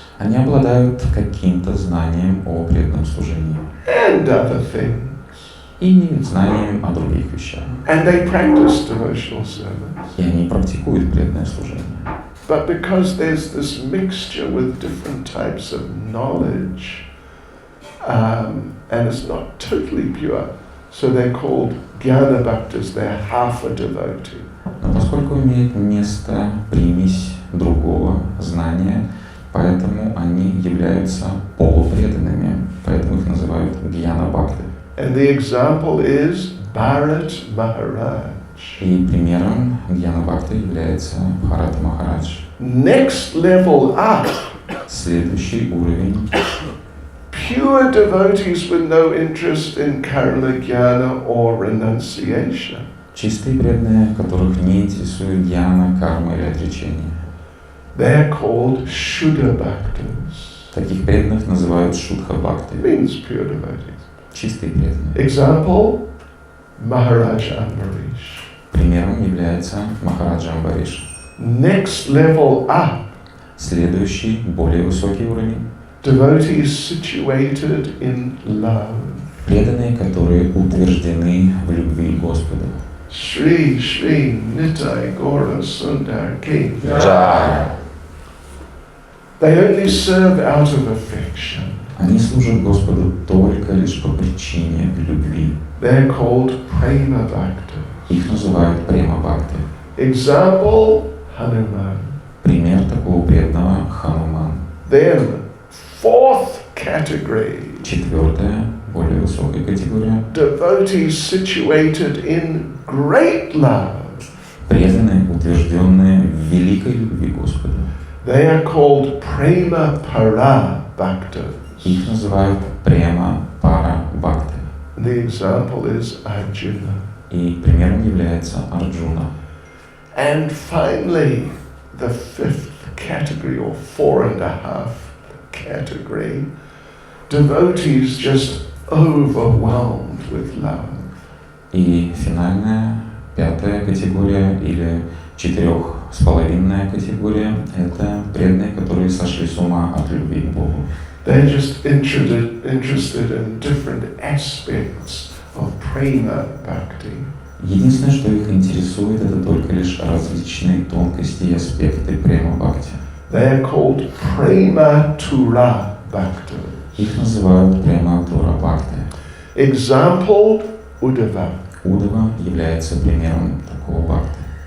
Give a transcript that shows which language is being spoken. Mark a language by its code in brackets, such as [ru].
[ru] Они обладают каким-то знанием о преданном служении. [en] And other things. [ru] И знанием о других вещах. [en] And they practice devotional service. [ru] И они практикуют преданное служение. [en] But because there's this mixture with different types of knowledge, and it's not totally pure, so they're called Jnana Bhaktas, they're half a devotee. [ru] Но поскольку имеет место примесь другого знания, поэтому они являются полупреданными, поэтому их называют Гьяна Бхакти. [en] And the example is Bharat Maharaj. [ru] И примером Гьяна Бхакти является Бхарат Махарадж. [en] Next level up, [ru] Следующий уровень [en] pure devotees with no interest in Karma Jnana or renunciation. [ru] чистые преданные, которых не интересует гьяна, карма или отречение. [en] They're called Shuddha Bhaktas. [ru] Таких преданных называют Шудха Бхакти, [en] Means pure devotees. [ru] чистые преданные. [en] Example, Maharaj Ambarish. [ru] Примером является Махараджа Амбариш. [en] Next level up, [ru] Следующий, более высокий уровень. [en] devotees situated in love. [ru] Преданные, которые утверждены в любви к Господу. [hi] Shri Shri Nitai Gora Sundar Ki. Джай. [en] They only serve out of affection. [ru] Они служат Господу только лишь по причине любви. [en] They're called Prema Bhaktas. [ru] Их называют Према Бхакти. [en] Example, Hanuman. [ru] Пример такого преданного Хануман. [en] Then, fourth category, [ru] Четвертая, более высокая категория. [en] devotees situated in great love. [ru] Преданные, утвержденные в великой любви к Господу. [en] They are called Prema Para Bhaktas. [ru] Их называют Према Пара Бхакти. [en] The example is Arjuna. [ru] И примером является Арджуна. [en] And finally, the fifth category, or 4.5 category, devotees just overwhelmed with love. [ru] И финальная, пятая категория, или 4,5 категория, это преданные, которые сошли с ума от любви к Богу. [en] They're just interested in different aspects of prema bhakti. [ru] Единственное, что их интересует, это только лишь различные тонкости и аспекты према бхакти. [en] They are called prema tura bhaktas. [ru] Их называют према тура бхакти. [en] Example, Uddhava. [ru] Удава является примером такого бхакти.